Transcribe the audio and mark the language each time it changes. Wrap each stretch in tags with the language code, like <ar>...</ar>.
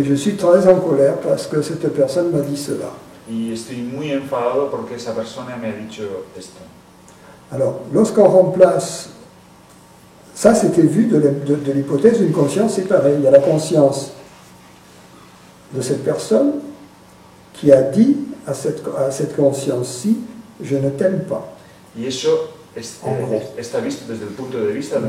<fr>Et je suis très en colère parce que cette personne m'a dit cela.</fr> <es>Y estoy muy enfadado porque esa persona me ha dicho esto.</es> <fr>Alors, lorsqu'on remplace, ça c'était vu de l'hypothèse d'une conscience séparée. Il y a la conscience de cette personne qui a dit à cette conscience-ci, je ne t'aime pas.</fr> <es>Y eso está visto desde el punto de vista de</es>